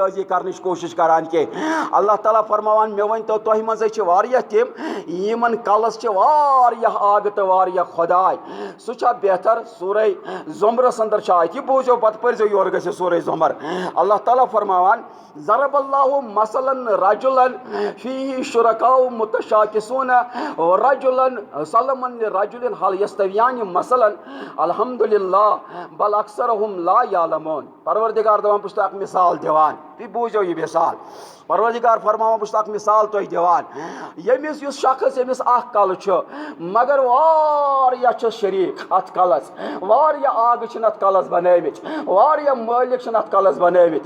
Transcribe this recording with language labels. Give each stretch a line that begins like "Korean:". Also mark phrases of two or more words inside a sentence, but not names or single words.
Kashmiri: رٲضی کرنٕچ کوٗشش کران کینٛہہ اللہ تعالیٰ فرماوان مےٚ ؤنۍتو تۄہہِ منٛزٕے چھِ واریاہ تِم یِمن کلس چھِ واریاہ آگہٕ تہٕ واریاہ خۄداے سُہ چھا بہتر سورہ زمرس اندر چھِ آیت یہِ بوٗزِو پتہٕ پٔرزیو یورٕ گژھِ سورہ زمر اللہ تعالیٰ فرماوان
Arabic: ضرب اللہ مثلاً رجلاً فیہ شرکاء متشاکسون رجلاً سلماً لرجل هل یستویان مثلاً الحمدللہ بل اکثرہم لا یعلمون.
Kashmiri: پروردگار دپان بہٕ چھُس اکھ مثال دِوان, تُہۍ بوٗزِو یہِ مثال. پروردگار فرماوان بہٕ چھُس اکھ مثال تۄہہِ دِوان. ییٚمِس یُس شخص ییٚمِس اکھ کلہٕ چھُ مگر واریاہ چھُ شریٖک اَتھ کلس, واریاہ آگہٕ چھِنہٕ اَتھ کلس بنٲوِتھ, واریاہ مٲلِک چھِنہٕ اَتھ کلس بنٲوِتھ.